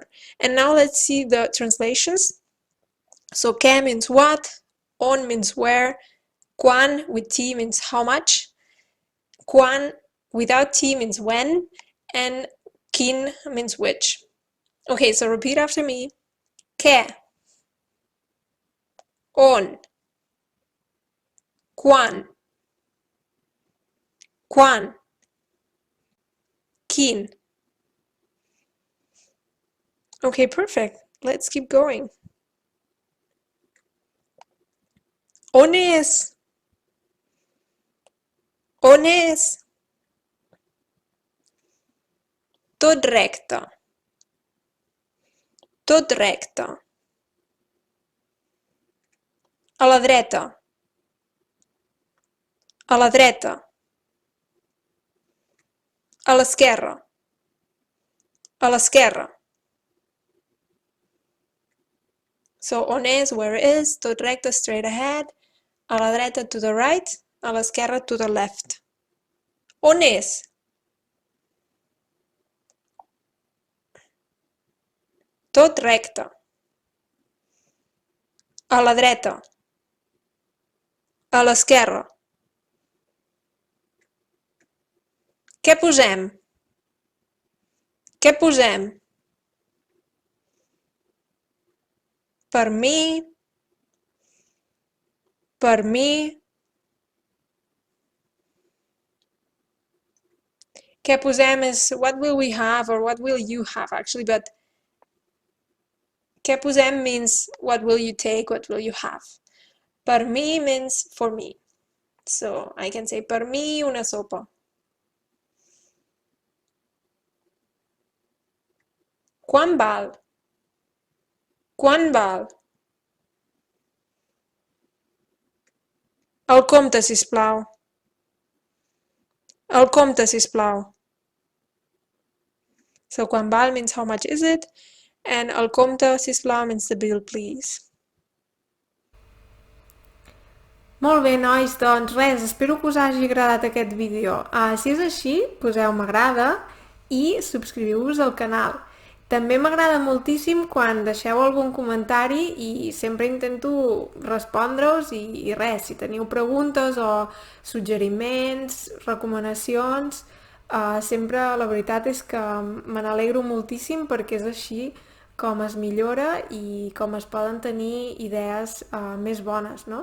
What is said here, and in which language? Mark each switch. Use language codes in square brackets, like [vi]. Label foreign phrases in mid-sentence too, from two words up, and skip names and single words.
[en] And now let's see the translations. So què means what, on means where, quan with T means how much, quan without T means when, and quin means which. Okay, so repeat after me. [ca] Què? On? Quan? Quan? Quin? [en] Okay, perfect. Let's keep going. [ca] On és? On és? Tot recte. Tot recte. A la dreta. A la dreta. A l'esquerra. A l'esquerra. [en] So on is, where is, [ca] tot recte, [en] straight ahead, [ca] a la dreta [en] to the right, [ca] a l'esquerra [en] to the left. [ca] On és? Tot recte. A la dreta. A l'esquerra. Què posem? Què posem? Per mi. Per mi. Què posem [en] is what will we have or what will you have actually, but [ca] què posem [en] means what will you take, what will you have. [ca] Per mi [en] means for me. So I can say [ca] per mi una sopa. Quant val? Quant val? El compte, sisplau. El compte, sisplau. So quant val [en] means how much is it, and [ca] el compte, sisplau, [en] means the bill, please. [ca] Molt bé, nois, doncs res, espero que us hagi agradat aquest vídeo. Si és així, poseu m'agrada i subscriviu-vos al canal. També m'agrada moltíssim quan deixeu algun comentari i sempre intento respondre-us i res, si teniu preguntes o suggeriments, recomanacions, sempre la veritat és que me n'alegro moltíssim perquè és així com es millora i com es poden tenir idees més bones, no?